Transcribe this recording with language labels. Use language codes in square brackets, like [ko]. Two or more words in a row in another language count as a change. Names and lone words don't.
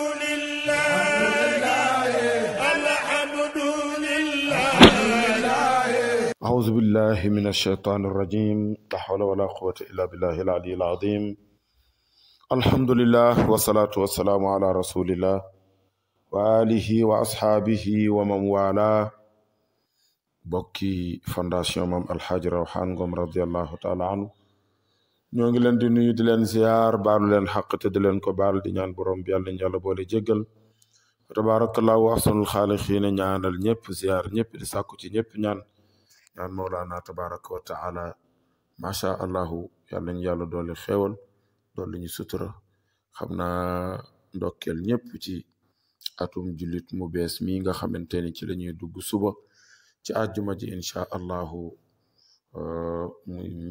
[ar] أعوذ بالله من الشيطان الرجيم لا حول ولا قوة إلا بالله العلي العظيم الحمد لله والصلاة والسلام على رسول الله وآله وأصحابه ومن والاه bokki fondation Mame [wo] Alhaji Rawhan Ngom [ar] رضي الله تعالى عنه [wo] ñoo ngi leen di nuyu di leen ziar baalu leen xaq te di leen ko baal di ñaan borom bi yàlla ñu yàlla boole jéggal [ar] تبارك الله أحسن الخالقين [wo] ñaanal ñëpp ziar ñëpp di sàkku ci ñëpp ñaan Mawlana [ar] تبارك وتعالى ما شاء الله [wo] yàlla ñu yàlla doole xéewal doole ñu sutura xam naa ndokkeel ñëpp ci atum jullit mu bees mi nga xamante ni ci la ñuy dugg suba ci àjjuma ji [ar] إن شاء الله [wo] muy